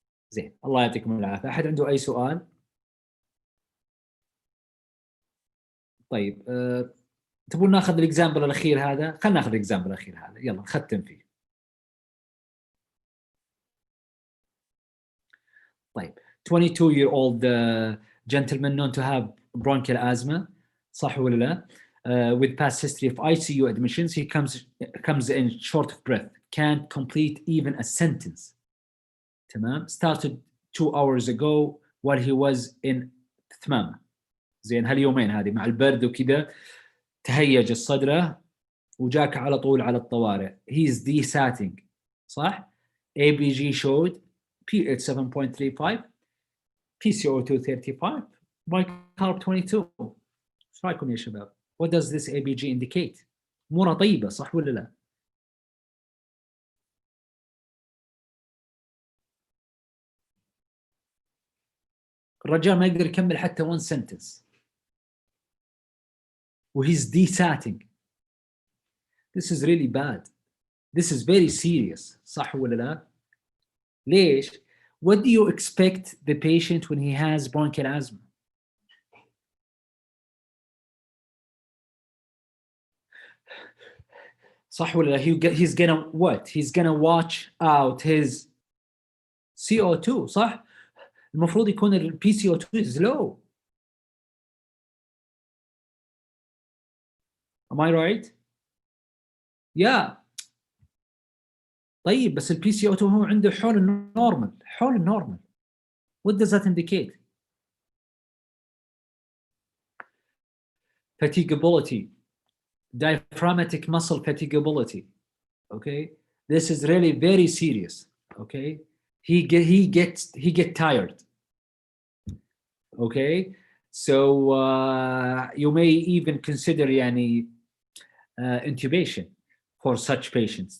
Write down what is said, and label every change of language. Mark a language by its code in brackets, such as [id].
[ar] زين، الله يعطيكم العافية. أحد عنده أي سؤال؟ طيب تبون ناخذ الاكزامبل الأخير هذا؟ خلينا ناخذ الاكزامبل الأخير هذا، يلا نختم فيه. [en] طيب 22-year-old gentleman known to have bronchial asthma، [ar] صح ولا لا؟ [en] with past history of ICU admissions, he comes in short of breath, can't complete even a sentence. [ar] تمام؟ [en] started 2 hours ago while he was in ثمامة. [ar] زين، هاليومين هذه مع البرد وكذا تهيج الصدره وجاك على طول على الطوارئ. [en] he's desatting، [ar] صح؟ [en] ABG showed pH 7.35، PCO2 35، bicarb 22. [ar] ايش رايكم يا شباب؟ [en] What does this ABG indicate؟ [ar] اموره طيبه صح ولا لا؟ الرجال ما يقدر يكمل حتى [en] one sentence [ar] و [en] he's desatting. This is really bad. This is very serious. [ar] صح ولا لا؟ ليش؟ [en] What do you expect the patient when he has bronchial asthma? [ar] صح ولا لا؟ [en] He's gonna what? He's gonna watch out his CO2 [ar] صح؟ المفروض يكون ال [en] PCO2 is low. Am I right? Yeah. [ar] طيب بس ال PCO2 هو عنده حول النورمال. [en] What does that indicate؟ fatigability, diaphragmatic muscle fatigability. Okay, this is really very serious. Okay, he get tired. Okay, so you may even consider [ar] يعني [en] intubation for such patients.